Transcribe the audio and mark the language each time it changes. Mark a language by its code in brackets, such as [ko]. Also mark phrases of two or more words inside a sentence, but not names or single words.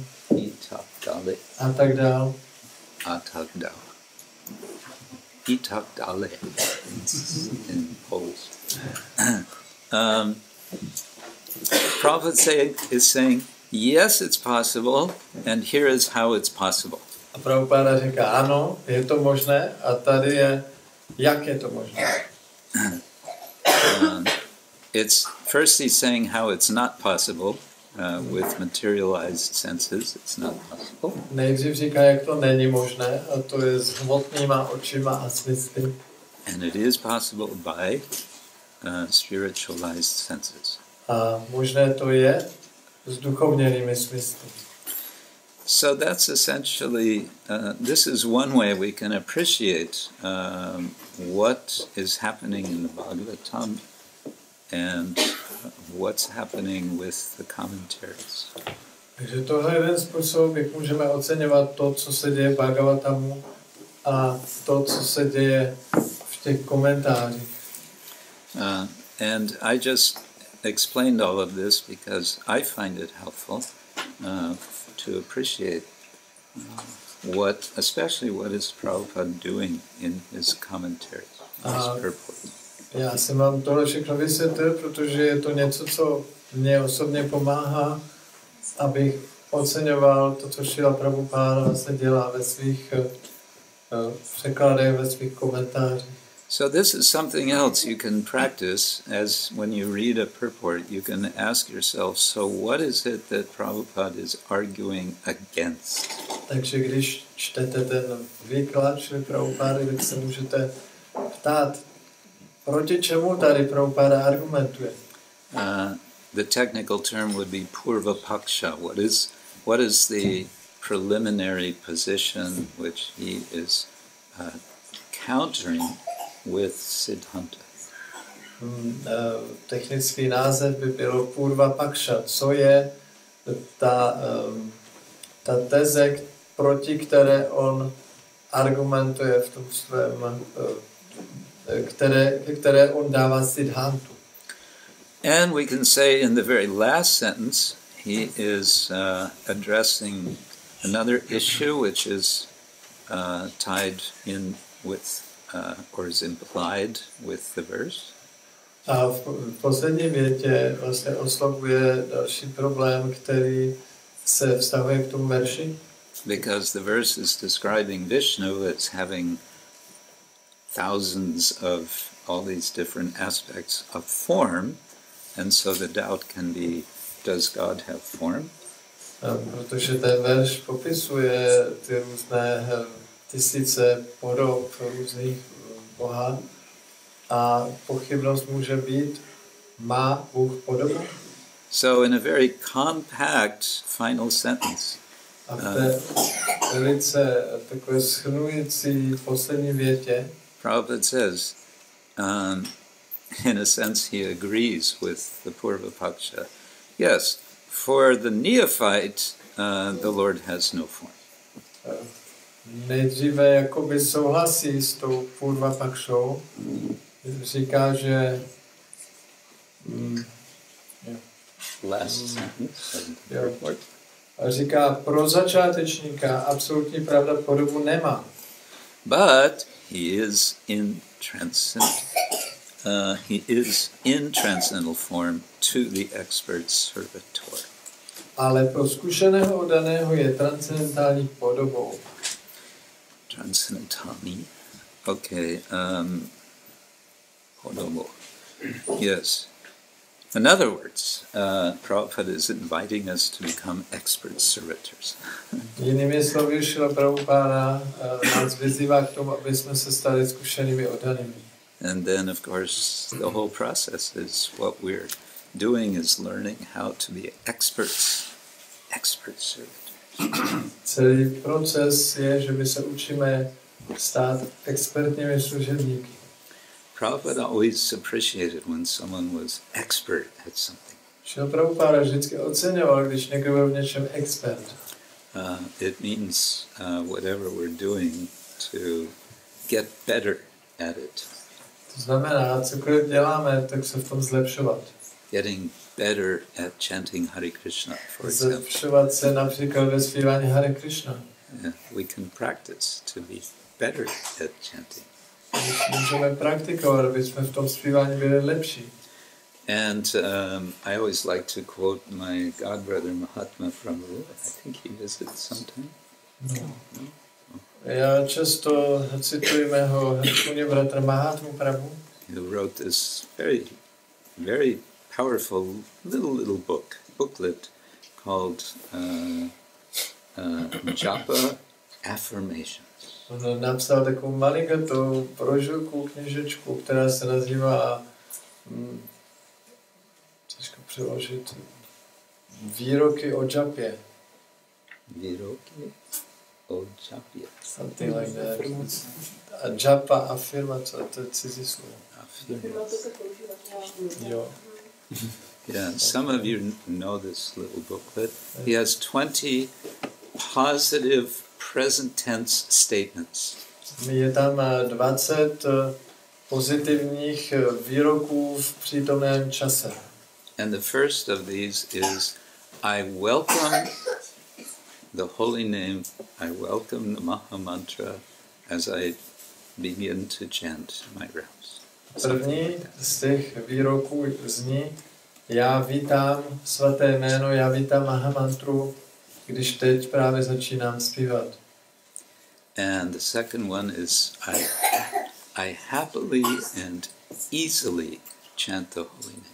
[cs] A tak dál. A tak dál. I tak dále [en] in Polish. Prabhupada is saying, yes, it's possible, and here is how it's possible. [cs] A Prabhupada říká, ano, je to možné, a tady je, jak je to možné. [en] It's first he's saying how it's not possible with materialized senses. It's not possible. [cs] Nejdřív říká, jak to není možné, a to je s hmotnýma očima a smysly. [en] And it is possible by spiritualized senses. [cs] A možné to je s duchovněnými smysly. [en] So that's essentially, this is one way we can appreciate what is happening in the Bhagavatam and what's happening with the commentaries. [cs] Takže tohle je jeden způsob, jak můžeme oceňovat to, co se děje v Bhagavatamu a to, co se děje v těch komentářích. [en] And I just explained all of this because I find it helpful to appreciate especially what is Prabhupada doing in his commentaries, his purport. [cs] Já jsem vám tohle všechno vysvětlil, protože je to něco, co mě osobně pomáhá, abych oceňoval to, co Šrila Prabhupáda vlastně dělá ve svých překladech, ve svých komentářích. [en] So this is something else you can practice as when you read a purport, you can ask yourself, so what is it that Prabhupada is arguing against? [cs] Takže když čtete ten výklad Šrily Prabhupády, tak se můžete ptát, proti čemu tady Prabhupáda argumentuje. [en] The technical term would be [sa] purva paksha. [en] What is the preliminary position which he is countering with Siddhanta? [cs] Technický název by bylo [sa] purva paksha. [cs] Co je ta teze, proti které on argumentuje v tom svém, které on dává Siddhantu. [en] And we can say in the very last sentence, he is addressing another issue which is tied in with, or is implied with the verse. [cs] A v poslední větě vlastně oslovuje další problém, který se vztahuje k tomu verši. [en] Because the verse is describing Vishnu as having thousands of all these different aspects of form. And so the doubt can be, does God have form? [cs] Protože ten verš popisuje ty různé tisíce podob různých boha a pochybnost může být, má Bůh podobu? [en] So in a very compact final sentence, [cs] a v té velice takové shrnující poslední větě [en] Prabhupada says, in a sense, he agrees with the [sa] Purva Paksha. [en] Yes, for the neophyte, the Lord has no form. [cs] Nejdříve jakoby souhlasí s tou [sa] Purva Pakšou. [cs] Říká, že [en] Last sentence. [cs] A říká, pro začátečníka absolutní pravda podobu nemá. [en] But he is in transcendental form to the expert servitor. [cs] Ale pro zkušeného oddaného je transcendentální podobou. Transcendentální. Okay. Podobou. [en] Yes. In other words, Prabhupada is inviting us to become expert servitors. [cs] Jinými slovy, Šrila Prabhupáda nás vyzývá k tomu, aby jsme se stali zkušenými oddanými. [en] And then, of course, the whole process is what we're doing is learning how to be expert servitors. [cs] Celý proces je, že my se učíme stát expertními služebníky. [en] Prabhupada always appreciated when someone was expert at something. [cs] Šrila Prabhupáda vždycky oceňoval, když někdo byl v něčem expert. [en] It means whatever we're doing to get better at it. [cs] To znamená, cokoliv děláme, tak se v tom zlepšovat. [en] Getting better at chanting Hare Krishna, for example. [cs] Zlepšovat se například ve zpívání Hare Krishna. [en] We can practice to be better at chanting. [cs] Můžeme praktikovat, aby jsme v tom zpívání byli lepší. [en] And I always like to quote my godbrother Mahatma Prabhu. I think he visits sometime. No. [cs] Já často cituji mého hrkuně bratra Mahatmu Prabhu. [en] Who wrote this very, very powerful little booklet called Japa Affirmations. [cs] On napsal takovou malinkatou brožurku, knižečku, která se nazývá, těžko přeložit, Výroky o džapě. Výroky o džapě. [en] Something like that. [cs] A džapa, afirmace, to je cizí slovo. Afirmace. Jo. [en] Yeah, some of you know this little booklet. He has 20 positive present tense statements. [cs] Je tam 20 pozitivních výroků v přítomném čase. [en] And the first of these is, I welcome the holy name, I welcome the Maha Mantra as I begin to chant my rounds. [cs] První z těch výroků zní, já vítám svaté jméno, já vítám Mahamantru, když teď právě začínám zpívat. [en] And the second one is, I happily and easily chant the holy name.